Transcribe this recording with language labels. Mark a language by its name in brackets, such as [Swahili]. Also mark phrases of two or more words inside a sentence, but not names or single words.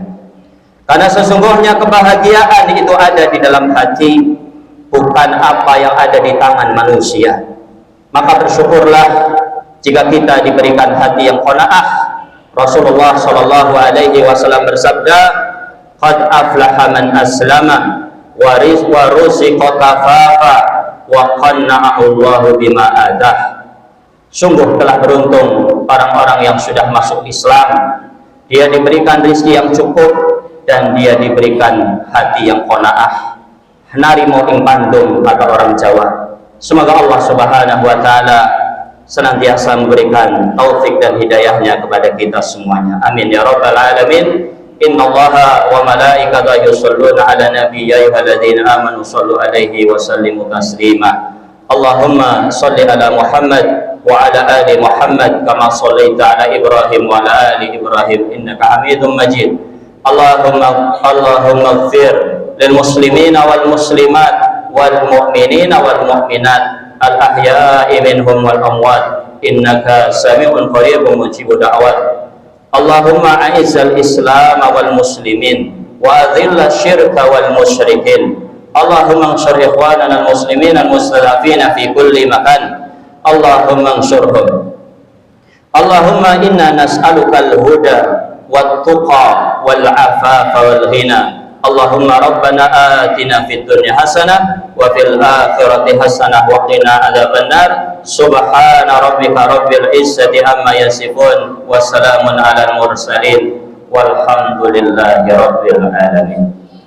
[Indonesian] Karena sesungguhnya kebahagiaan itu ada di dalam hati, bukan apa yang ada di tangan manusia. Maka bersyukurlah jika kita diberikan hati yang qanaah. [Arabic] رسول الله صلى الله عليه وسلم [Indonesian] bersabda, [Arabic] قد أفلح من أسلم ورزق كفافا وقنعه الله بما آتاه. [Indonesian] Sungguh telah beruntung orang-orang yang sudah masuk Islam, dia diberikan rezeki yang cukup dan dia diberikan hati yang qanaah. [Javanese] Narimo ing pandung [Indonesian] kata orang Jawa. Semoga Allah [Arabic] سبحانه وتعالى [Indonesian] senantiasa memberikan taufik dan hidayahnya kepada kita semuanya. [Arabic] آمين يا رب العالمين إن الله وملائكته يصلون على النبي يا أيها الذين آمنوا صلوا عليه وسلموا تسليما. اللهم صل على محمد وعلى آل محمد كما صليت على إبراهيم وعلى آل إبراهيم إنك حميد مجيد. اللهم اغفر للمسلمين والمسلمات والمؤمنين والمؤمنات الأحياء منهم والأموات إنك سميع قريب مجيب الدعوات. اللهم أعز الإسلام والمسلمين وأذل الشرك والمشركين. اللهم انصر إخواننا المسلمين المستضعفين في كل مكان. اللهم انصرهم. اللهم إنا نسألك الهدى والتقى والعفاف والغنى. اللهم ربنا آتنا في الدنيا حسنة وفي الآخرة حسنة وقنا عذاب النار. سبحان ربك رب العزة عما يصفون وسلام على المرسلين والحمد لله رب العالمين.